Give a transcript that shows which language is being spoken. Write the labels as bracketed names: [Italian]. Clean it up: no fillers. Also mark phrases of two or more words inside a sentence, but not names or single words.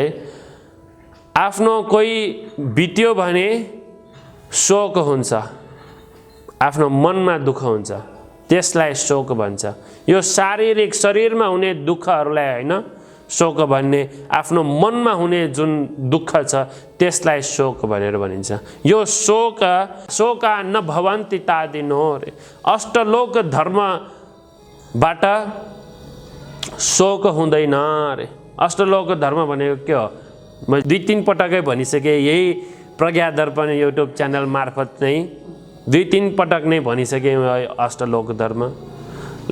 [Nepali] आफ्नो कोही बित्यो भने शोक हुन्छ, आफ्नो मनमा दुःख हुन्छ, त्यसलाई शोक भन्छ। यो शारीरिक शरीरमा हुने दुःखहरूलाई हैन शोक भन्ने, आफ्नो मनमा हुने जुन दुःख छ त्यसलाई शोक भनेर भनिन्छ। [Pali] यो शोका न भवन्ति तादिनो रे। [Nepali] अष्टलोक धर्मबाट शोक हुँदैन रे। अष्टलोक धर्म भनेको के हो? म 2-3 पटकै भनिसकेँ, यही प्रज्ञा दर्पण [English] YouTube channel [Nepali] मार्फत नै 2-3 पटक नै भनिसकेँ अष्टलोक धर्म।